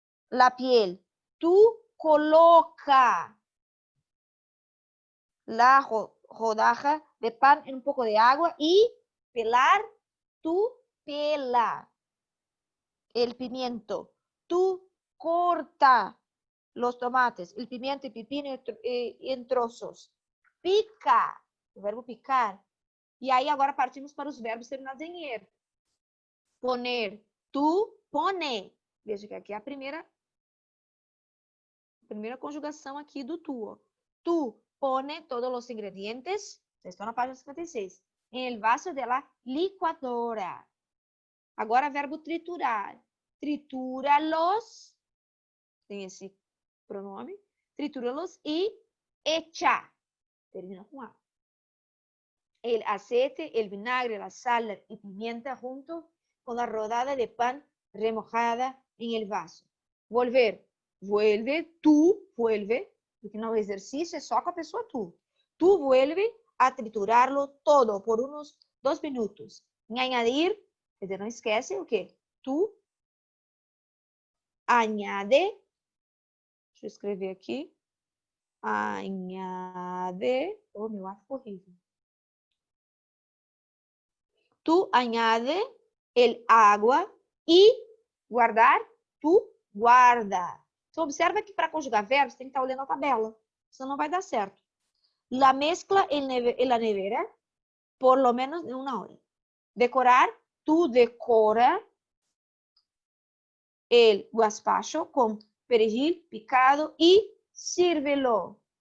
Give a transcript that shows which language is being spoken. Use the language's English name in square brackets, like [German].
[Spanish] La piel, tú coloca la rodaja de pan en un poco de agua y pelar, tú pela. El pimiento, tú corta los tomates, el pimiento y pepino en trozos. Pica, [Portuguese] o verbo [Spanish] picar. [Portuguese] E aí agora partimos para os verbos terminados em er. [Spanish] Poner, tú pone. [Portuguese] Veja que aqui é a primeira conjugação aqui do tu. Ó. Tu pone todos os ingredientes, estão na página 56, [Spanish] em el vaso de la licuadora. [Portuguese] Agora, verbo triturar. Tritura-los, tem esse pronome, [Spanish] tritúralos y echa. Termina con A. El aceite, el vinagre, la sal y pimienta junto con la rodada de pan remojada en el vaso. Volver. Vuelve, tú vuelve, porque no ejercicio es [Portuguese] só com a pessoa [Spanish] tú. Tú vuelve a triturarlo todo por unos 2 minutos. [Portuguese] Em añadir, não esquece o quê? Tú añade, deixa eu escrever aqui, añade, oh, meu ar ficou horrível. [Spanish] Tú añade el agua e guardar, tú guarda. [Portuguese] Então, observa que para conjugar verbos tem que estar olhando a tabela, senão não vai dar certo. [Spanish] La mezcla en la nevera por lo menos de 1 hora. Decorar, tú decora el gazpacho com perejil picado e sírvelo.